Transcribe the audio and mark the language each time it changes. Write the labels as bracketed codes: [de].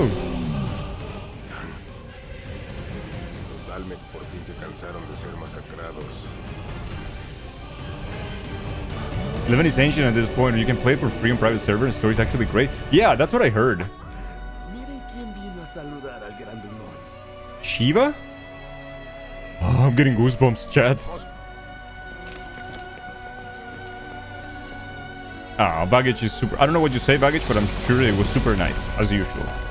[es] Los Dalmek por fin se cansaron de ser masacrados. [en] 11 is ancient at this point. You can play for free on private server and story's actually great. Yeah, that's what I heard. [es] Miren quién vino a saludar al gran Dunor. [en] Shiva? Oh, I'm getting goosebumps, chat. Ah, Baggage is super... I don't know what you say, Baggage, but I'm sure it was super nice, as usual.